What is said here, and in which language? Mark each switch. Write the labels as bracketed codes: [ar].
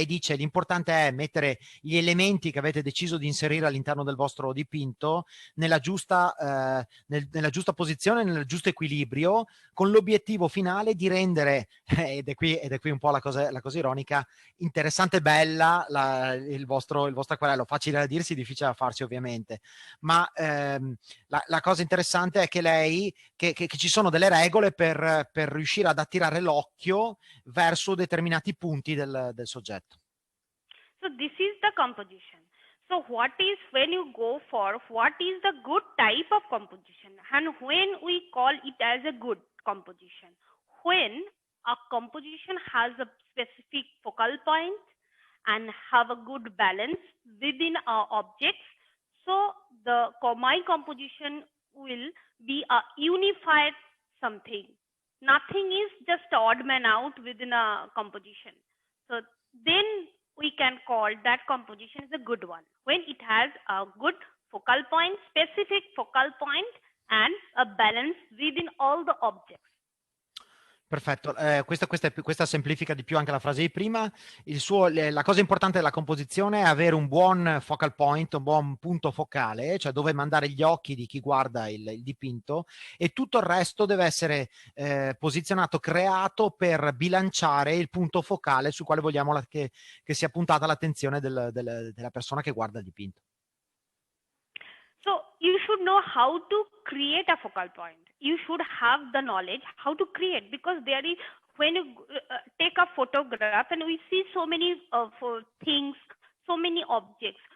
[it] Lei dice l'importante è mettere gli elementi che avete deciso di inserire all'interno del vostro dipinto nella giusta posizione, nel giusto equilibrio, con l'obiettivo finale di rendere, ed è qui un po' la cosa ironica, interessante e bella il vostro acquarello. Facile da dirsi, difficile da farsi ovviamente, ma la cosa interessante è che che ci sono delle regole per riuscire ad attirare l'occhio verso determinati punti del soggetto. [en] So this is the composition. So what is when you go for what is the good type of composition, and when we call it as a good composition? When a composition has a specific focal point and have a good balance within our objects, so my composition will be a unified something. Nothing is just odd man out within a composition. So then we can call that composition is a good one when it has a good focal point, specific focal point, and a balance within all the objects. [it] Perfetto, questa semplifica di più anche la frase di prima. La cosa importante della composizione è avere un buon focal point, un buon punto focale, cioè dove mandare gli occhi di chi guarda il dipinto, e tutto il resto deve essere posizionato, creato per bilanciare il punto focale sul quale vogliamo che sia puntata l'attenzione della persona che guarda il dipinto. [en] So you should know how to create a focal point. You should have the knowledge how to create, because there is, when you take a photograph and we see so many things, so many objects.